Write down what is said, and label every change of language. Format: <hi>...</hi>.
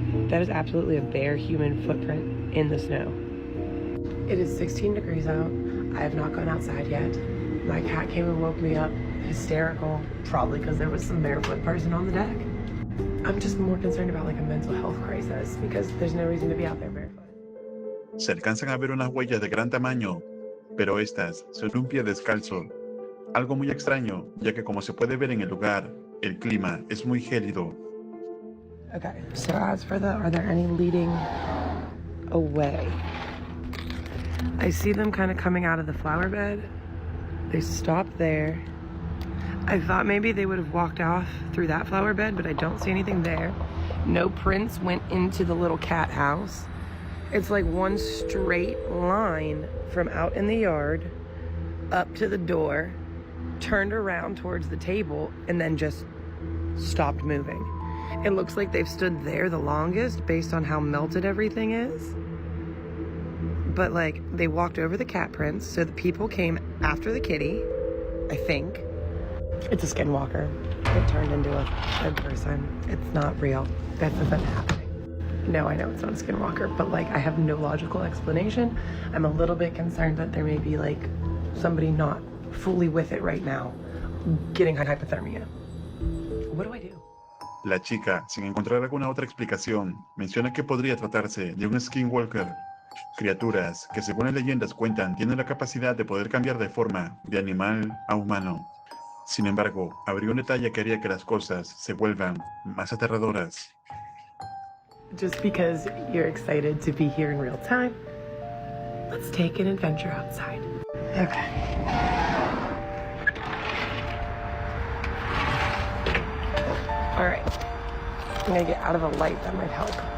<en>That is absolutely a bare human footprint in the snow. It is 16 degrees out. I have not gone outside yet. My cat came and woke me up, hysterical, probably because there was some barefoot person on the deck. I'm just more concerned about like a mental health crisis because there's no reason to be out there barefoot.</en> <es>Se alcanzan a ver unas huellas de gran tamaño, pero estas son un pie descalzo. Algo muy extraño, ya que como se puede ver en el lugar, el clima es muy gélido.</es> <en>Okay, so as for are there any leading away? I see them kind of coming out of the flower bed. They stop there. I thought maybe they would have walked off through that flower bed, but I don't see anything there. No prints went into the little cat house. It's like one straight line from out in the yard up to the door, turned around towards the table, and then just stopped moving. It looks like they've stood there the longest based on how melted everything is. But like they walked over the cat prints, so the people came after the kitty, I think. It's a skinwalker. It turned into a person. It's not real. That isn't happening. No, I know it's not a skinwalker, but like I have no logical explanation. I'm a little bit concerned that there may be like somebody not fully with it right now, getting hypothermia. What do I do?</en> <es>La chica, sin encontrar alguna otra explicación, menciona que podría tratarse de un skinwalker, criaturas que según las leyendas cuentan tienen la capacidad de poder cambiar de forma de animal a humano. Sin embargo, habría un detalle que haría que las cosas se vuelvan más aterradoras.</es> <en>Just because you're excited to be here in real time, let's take an adventure outside. Okay. All right. I'm gonna get out of the light. That might help.</en>